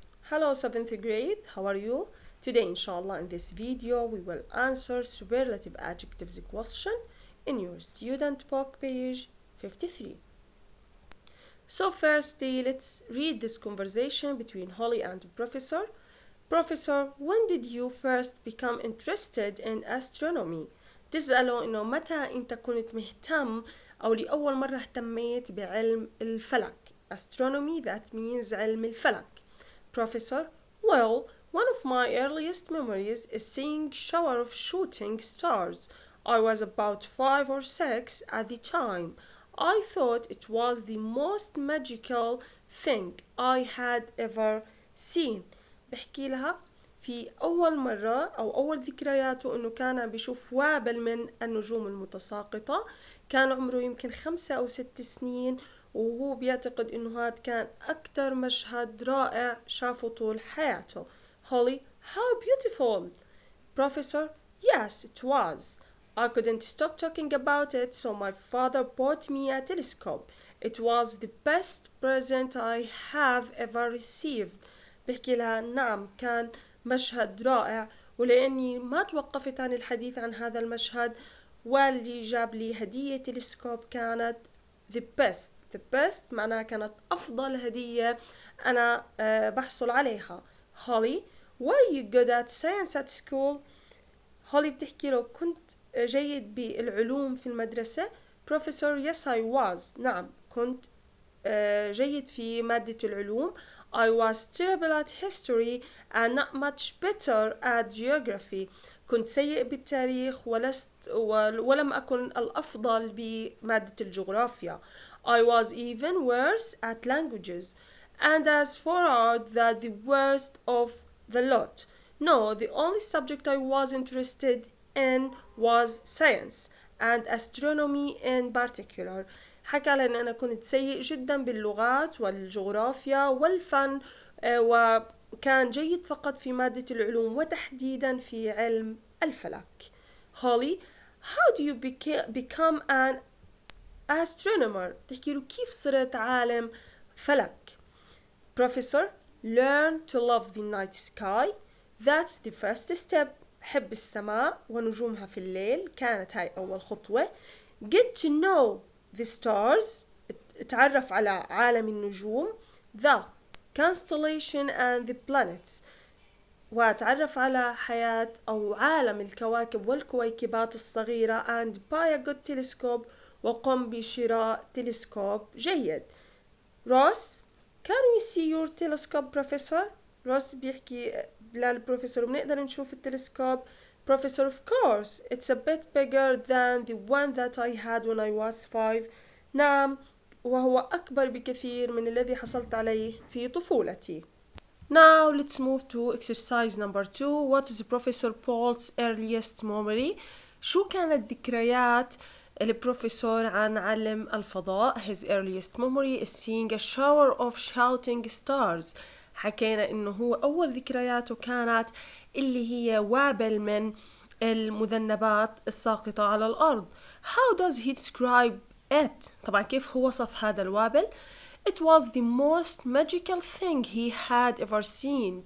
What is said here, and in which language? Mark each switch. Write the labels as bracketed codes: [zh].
[en] Hello 7th grade, how are you? Today inshallah in this video we will answer superlative adjectives question in your student book page 53. So firstly, let's read this conversation between Holly and the professor. Professor, when did you first become interested in astronomy؟ [ar] تسأله إنه متى أنت كنت مهتم أو لأول مرة اهتميت بعلم الفلك. [en] Astronomy, that means علم الفلك. Professor, well, one of my earliest memories is seeing shower of shooting stars. I was about 5 or 6 at the time. I thought it was the most magical thing I had ever seen. [ar] بحكي لها في أول مرة أو أول ذكرياته إنه كان عم بيشوف وابل من النجوم المتساقطة. كان عمره يمكن 5 أو 6 سنين، وهو بيعتقد إنه هاد كان أكتر مشهد رائع شافه طول حياته. [en] Holly, how beautiful! Professor, yes, it was. I couldn't stop talking about it, so my father bought me a telescope. It was the best present I have ever received. [ar] بحكي لها نعم كان مشهد رائع، ولأني ما توقفت عن الحديث عن هذا المشهد، والدي جاب لي هدية تلسكوب كانت the best معناها كانت أفضل هدية أنا بحصل عليها. [en] Holly, were you good at science at school? [ar] هولي بتحكي له كنت جيد بالعلوم في المدرسة. [en] Professor, yes I was. [ar] نعم كنت جيد في مادة العلوم. [en] I was terrible at history and not much better at geography. [ar] كنت سيء بالتاريخ ولم أكن الأفضل بمادة الجغرافيا. [en] I was even worse at languages, and as for art, that the worst of the lot. No, the only subject I was interested in was science and astronomy in particular. [ar] حكى لأن أنا كنت سيء جدا باللغات والجغرافيا والفن، وكان جيد فقط في مادة العلوم وتحديدا في علم الفلك. [en] Holly, how do you become an astronomer؟ [ar] تحكي له كيف صرت عالم فلك. [en] Professor, learn to love the night sky. That's the first step. [ar] حب السماء ونجومها في الليل، كانت هاي أول خطوة. [en] Get to know the stars. [ar] اتعرف على عالم النجوم. [en] The constellation and the planets. [ar] واتعرف على حياة أو عالم الكواكب والكويكبات الصغيرة. [en] and buy a good telescope. [ar] وقم بشراء تلسكوب جيد. [en] Ross, can we see your telescope, professor? [ar] روس بيحكي للبروفيسور بنقدر نشوف التلسكوب. [en] Professor, of course, it's a bit bigger than the one that I had when I was 5. [ar] نعم، وهو أكبر بكثير من الذي حصلت عليه في طفولتي. [en] Now let's move to exercise number 2. What is Professor Paul's earliest memory? [ar] شو كانت ذكريات البروفيسور عن علم الفضاء؟ [en] His earliest memory is seeing a shower of shouting stars. [ar] حكينا إنه هو أول ذكرياته كانت اللي هي وابل من المذنبات الساقطة على الأرض. [en] How does he describe it؟ [ar] طبعا كيف هو وصف هذا الوابل؟ [en] It was the most magical thing he had ever seen.